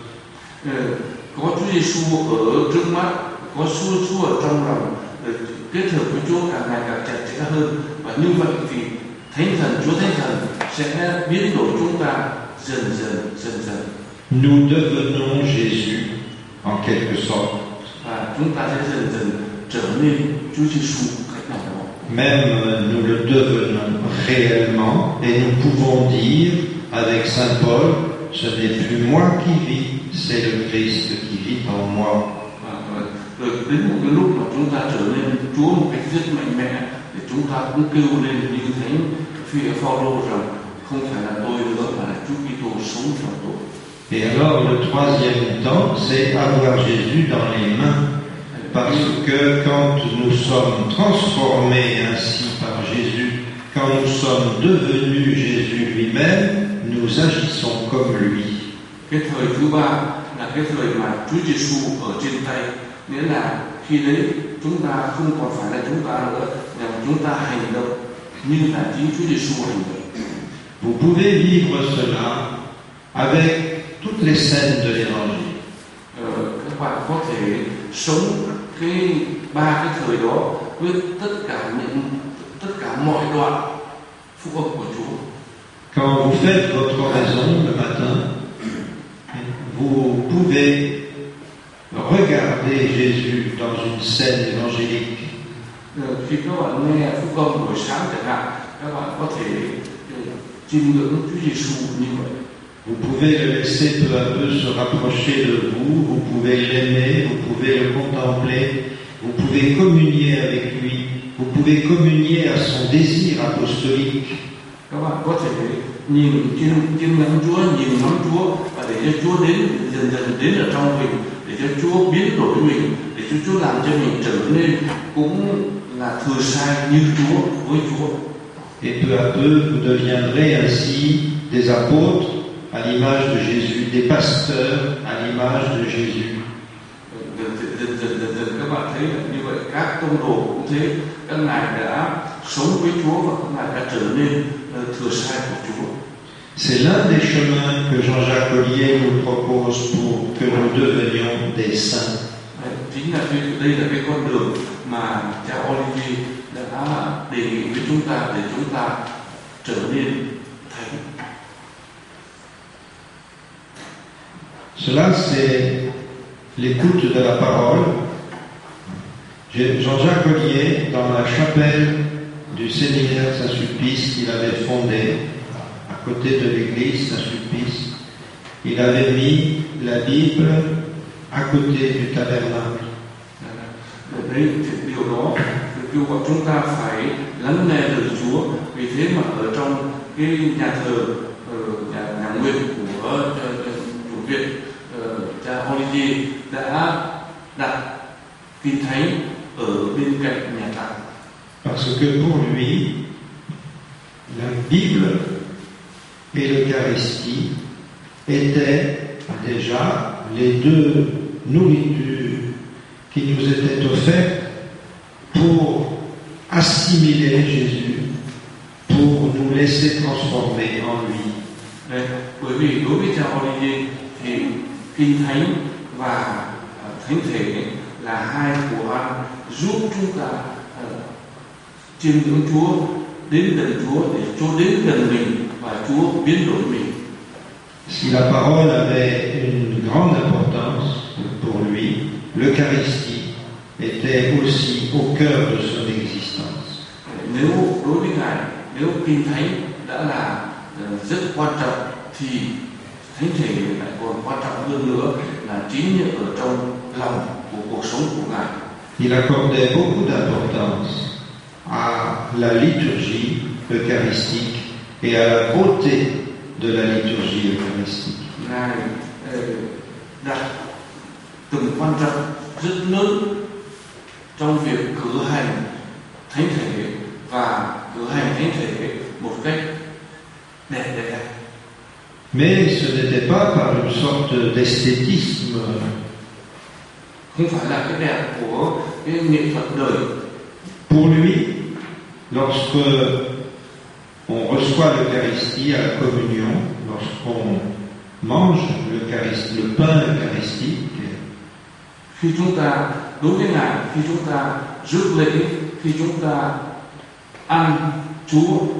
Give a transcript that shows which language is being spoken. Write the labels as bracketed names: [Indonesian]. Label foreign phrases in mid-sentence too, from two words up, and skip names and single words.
[Vietnamese] Có Chúa Giêsu ở trước mắt, có Chúa ở trong lòng, kết hợp với Chúa càng ngày càng chặt chẽ hơn, và như vậy thì Chúa Thánh Thần sẽ biến đổi chúng ta dần dần. [French] Nous devenons Jésus en quelque sorte. [Vietnamese] Và chúng ta sẽ dần trở nên Chúa Giêsu cách nào đó. [French] Même nous le devenons réellement et nous pouvons dire avec Saint Paul, ce n'est plus moi qui vis, c'est le Christ qui vit en moi. [Vietnamese] Rồi đến một cái lúc mà chúng ta trở nên Chúa một cách rất mạnh mẽ, thì chúng ta cũng kêu lên như Thánh Phaolô rằng không phải là tôi nữa mà là Chúa Kitô sống trong tôi. [French] Et alors le troisième temps, c'est avoir Jésus dans les mains. Parce que quand nous sommes transformés ainsi par Jésus, quand nous sommes devenus Jésus lui-même, nous agissons comme lui. [Vietnamese] Cái thời thứ ba là cái thời mà Chúa Giêsu ở trên tay, nghĩa là khi đấy chúng ta không còn phải là chúng ta nữa, mà chúng ta hành động như là chính Chúa Giêsu hành động. [French] Vous pouvez vivre cela avec toutes les scènes de l'Évangile. [Vietnamese] Các bạn có thể sống ba cái thời đó với tất cả mọi đoạn phúc âm của Chúa. [French] Quand vous faites votre oraison le matin, vous pouvez regarder Jésus dans une scène évangélique. [Vietnamese] Khi các bạn nghe phúc âm buổi sáng chẳng hạn, các bạn có thể chiêm ngưỡng Chúa Giêsu như vậy. [French] Vous pouvez le laisser peu à peu se rapprocher de vous, vous pouvez l'aimer, vous pouvez le contempler, vous pouvez communier avec lui, vous pouvez communier à son désir apostolique. [Vietnamese] Các bạn có thể nhìn chiêm ngưỡng Chúa, nhìn ngắm Chúa và để cho Chúa dần đến ở trong mình, để cho Chúa biến đổi mình, để cho Chúa làm cho mình trở nên cũng là thừa sai như Chúa với Chúa. [French] Et peu à peu vous deviendrez ainsi des apôtres à l'image de Jésus, des pasteurs à l'image de Jésus. [Vietnamese] Dần các bạn thấy như vậy, các tông đồ cũng thế, các ngài đã sống với Chúa và các ngài đã trở nên thừa sai của Chúa. [French] C'est l'un des chemins que Jean-Jacques Ollier nous propose pour que nous devenions des saints. [Vietnamese] Chính là đây là cái con đường mà cha Ollier đã đề nghị với chúng ta để chúng ta trở nên thánh. [French] Cela, c'est l'écoute de la parole. Jean-Jacques Ollier, dans la chapelle du séminaire Saint-Sulpice qu'il avait fondé, côté de l'église, Saint-Sulpice, il avait mis la Bible à côté du tabernacle. [Vietnamese] Đấy, thì điều đó kêu gọi chúng ta phải lắng nghe lời Chúa. Vì thế mà ở trong cái nhà thờ nhà nguyện của chủ viện cha Olivier đã đặt kinh thánh ở bên cạnh nhà tạm. [French] Parce que pour lui, la Bible et l'Eucharistie étaient déjà les deux nourritures qui nous étaient offertes pour assimiler Jésus, pour nous laisser transformer en lui. [Vietnamese] Đấy, bởi vì đối với cha Olivier thì kinh thánh và thánh thể là hai của ăn giúp chúng ta chiêm ngưỡng Chúa, đến gần Chúa để Chúa đến gần mình và Chúa biến đổi mình. [French] Si la parole avait une grande importance pour lui, l'Eucharistie était aussi au cœur de son existence. [Vietnamese] Nếu đối với Ngài, nếu kinh thánh đã là rất quan trọng thì thánh thể lại còn quan trọng hơn nữa là chính ở trong lòng của cuộc sống của Ngài. [French] Il accordait beaucoup d'importance à la liturgie eucharistique et à la beauté de la liturgie eucharistique. [Vietnamese] Ngài đặt tầm quan trọng rất lớn trong việc cử hành thánh thể và cử hành thánh thể một cách đẹp đẽ. [French] Mais ce n'était pas par une sorte d'esthétisme [Vietnamese] Không phải là cái đẹp của cái nghệ thuật đời. [French] pour lui. Lorsque on reçoit l'Eucharistie à la communion, lorsqu'on mange l'Eucharistie, le pain eucharistique, [Vietnamese] Khi chúng ta đối với Ngài, khi chúng ta rước lễ, khi chúng ta ăn Chúa,